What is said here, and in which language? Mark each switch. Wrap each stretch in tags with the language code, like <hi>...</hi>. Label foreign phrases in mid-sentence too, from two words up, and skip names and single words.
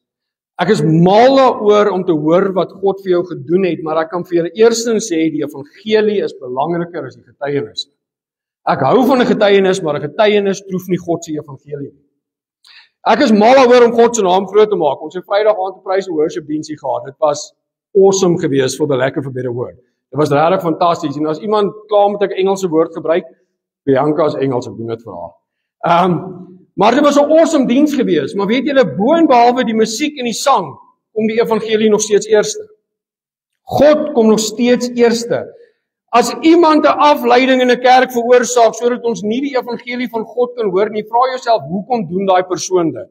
<af>Ek is mal daaroor om te hoor wat God vir jou gedoen het, maar ek kan vir julle eerstens sê die evangelie is belangriker as die getuienis. Ek hou van 'n getuienis, maar 'n getuienis troef nie God se evangelie nie. Ek is mal daaroor om God se naam groot te maak. Ons het Vrydag aand 'n</af> <en>praise and worship</en> <af>diensie gehad. Dit was awesome geweest,</af> <en>for the lack of a better word.</en> <af>Dit was regtig fantasties. En as iemand klaar met 'n Engelse woord gebruik, Bianca is Engels, ek doen dit vir haar. Maar dit was 'n awesome diens gewees, maar weet julle, bo en behalwe die musiek en die sang, kom die evangelie nog steeds eerste. God kom nog steeds eerste. As iemand 'n afleiding in 'n kerk veroorsaak sodat ons nie die evangelie van God kan hoor nie, vra jouself, hoekom doen daai persoon dit?</af>